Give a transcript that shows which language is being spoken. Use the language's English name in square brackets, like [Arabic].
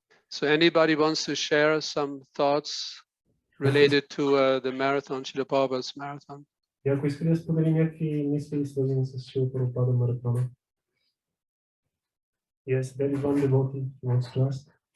[English] So anybody wants to share some thoughts related to the marathon, Srila Prabhupada's marathon? [Bulgarian] И ако иска да сподели някакви мисли, свързани с Шрила Прабхупада маратона. [English] Yes, there is one devotee who wants to ask.